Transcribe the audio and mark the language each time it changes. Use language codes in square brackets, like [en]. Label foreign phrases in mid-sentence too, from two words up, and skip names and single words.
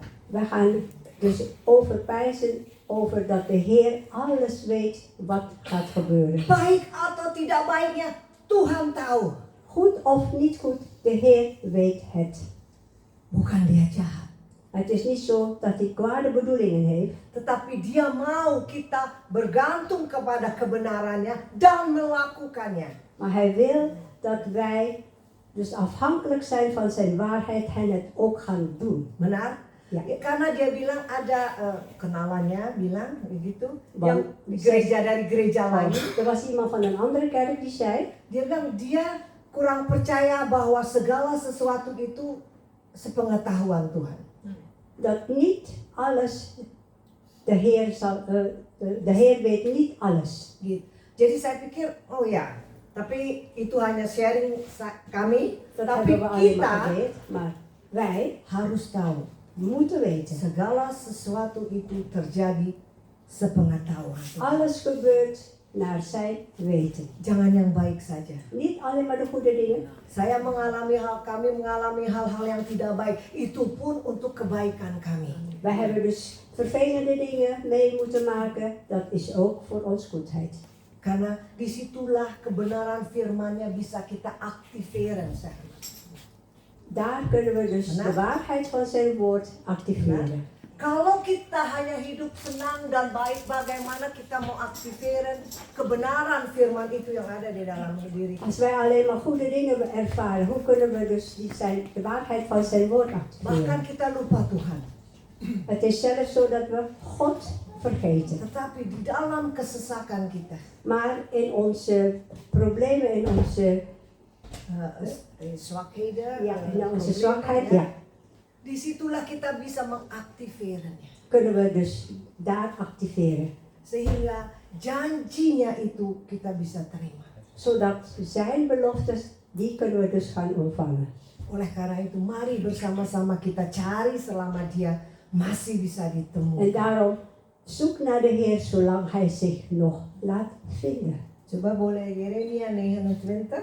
[nl] we gaan dus overpijzen over dat de Heer alles weet wat gaat gebeuren. [id] Baik atau tidak baiknya, Tuhan tahu. [nl] Goed of niet goed, de Heer weet het. [id] Bukan dia jahat, [nl] Het is niet zo dat hij kwade bedoelingen heeft, [id] tetapi dia mau kita bergantung kepada kebenarannya dan melakukannya. [nl] maar hij wil dat wij dus afhankelijk zijn van zijn waarheid en het ook gaan doen. [id] Benar? Ya. Karena dia bilang ada kenalannya bilang begitu, Bang, yang di gereja dari gereja lain. [nl] Er was iemand van een andere kerk die zei, [id] Dia bilang dia kurang percaya bahwa segala sesuatu itu sepengetahuan Tuhan. [nl] dat niet alles, de Heer weet niet alles. [id] Gitu. Jadi saya pikir, oh ya, tapi itu hanya sharing kami. [nl] Dat [id] Tapi [nl] hebben we alleen maar [id] kita [nl] geleerd, maar wij [id] harus tahu [nl] moeten weten. [id] segala sesuatu itu terjadi sepengetahuan Tuhan. [nl] Alles gebeurt naar zijn weten. [id] Jangan yang baik saja. [nl] Niet alleen maar de goede dingen. [id] Kami mengalami hal-hal yang tidak baik. Itu pun untuk kebaikan kami. [nl] Wij hebben dus vervelende dingen mee moeten maken. Dat is ook voor ons goedheid. [id] Karena disitulah kebenaran firman-Nya bisa kita aktiferen. [nl] Daar kunnen we dus de waarheid van zijn woord activeren. [id] Kalau kita hanya hidup senang dan baik, bagaimana kita mau aktiferen kebenaran firman itu yang ada di dalam diri kita? [nl] Als wij alleen maar goede dingen ervaren, hoe kunnen we dus de waarheid van zijn woord [id] Bahkan [nl] activeren? [id] kita lupa Tuhan. [nl] Het is zelfs zo dat we God vergeten. [id] Tetapi di dalam kesesakan kita, [nl] Maar in onze problemen, in onze, zwakheden, in onze problemen, zwakheid, [id] ya, [nl] ja, [id] disitulah kita bisa mengaktiverennya. [nl] kunnen we dus daar activeren. [id] Sehingga janjinya itu kita bisa terima. [nl] Zodat zijn beloftes, die kunnen we dus gaan ontvangen. [id] Oleh karena itu, mari bersama-sama kita cari selama dia masih bisa [nl] En [id] ditemukan. [nl] daarom zoek naar de Heer zolang Hij zich nog laat vinden. [id] Coba boleh Yeremia 29